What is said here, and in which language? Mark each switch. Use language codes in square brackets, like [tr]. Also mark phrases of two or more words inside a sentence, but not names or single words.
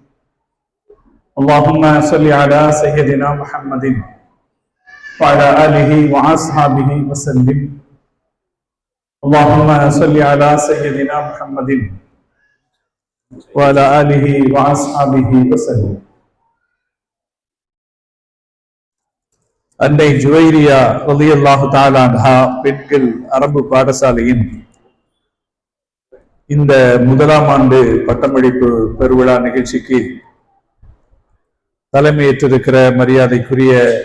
[ar] اللهم صل على سيدنا محمد وعلى آله وأصحابه وسلم اللهم صل على سيدنا محمد وعلى آله وأصحابه وسلم. [ta] அன்னை ஜுவைரியா [ar] رضي الله تعالى عنها [ta] பெண்கள் அரபு பாடசாலையின் இந்த முதலாம் ஆண்டு பட்டமளிப்பு பெருவிழா நிகழ்ச்சிக்கு தலைமையேற்றிருக்கிற மரியாதைக்குரிய